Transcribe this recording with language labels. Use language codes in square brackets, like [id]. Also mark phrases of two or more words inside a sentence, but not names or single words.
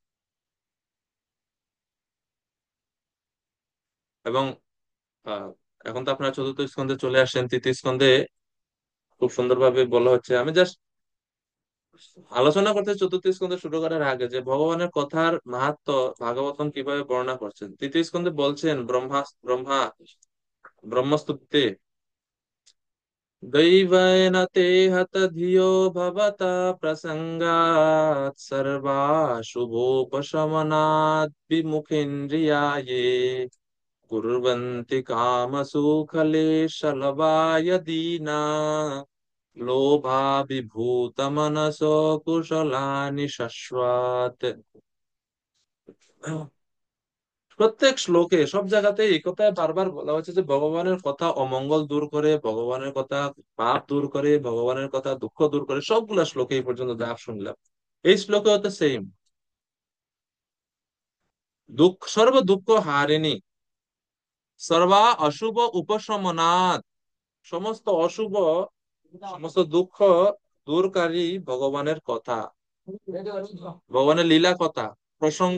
[bn] এবং আহ এখন তো আপনারা চতুর্থ স্কন্ধে চলে আসেন। তৃতীয় স্কন্ধে খুব সুন্দরভাবে বলা হচ্ছে। আমি জাস্ট আলোচনা করতে চতুর্থ স্কন্ধে শুরু করার আগে যে ভগবানের কথার মাহাত্ম্য ভাগবতম কিভাবে বর্ণনা করছেন, তৃতীয় স্কন্ধে বলছেন ব্রহ্মা ব্রহ্মস্তুতে [sa] दैवेन ते हत धियो भवता प्रसंगात् सर्वाशुभोपशमनात् विमुखेन्द्रियाये कुर्वन्ति कामसुखलेशलभाय दीना लोभाभिभूतमनसो कुशलानि शश्वत्। [bn] প্রত্যেক শ্লোকে সব জায়গাতে এই কথায় বারবার বলা হচ্ছে যে ভগবানের কথা অমঙ্গল দূর করে, ভগবানের কথা পাপ দূর করে, ভগবানের কথা দুঃখ দূর করে। সবগুলা শ্লোকে এই পর্যন্ত যা শুনলাম, এই শ্লোকে হতে সেম। [sa] দুঃখ সর্ব দুঃখ হারিণী, সর্বা অশুভ উপশমনাৎ, [bn] সমস্ত অশুভ সমস্ত দুঃখ দূরকারী ভগবানের কথা, ভগবানের লীলা কথা প্রসঙ্গ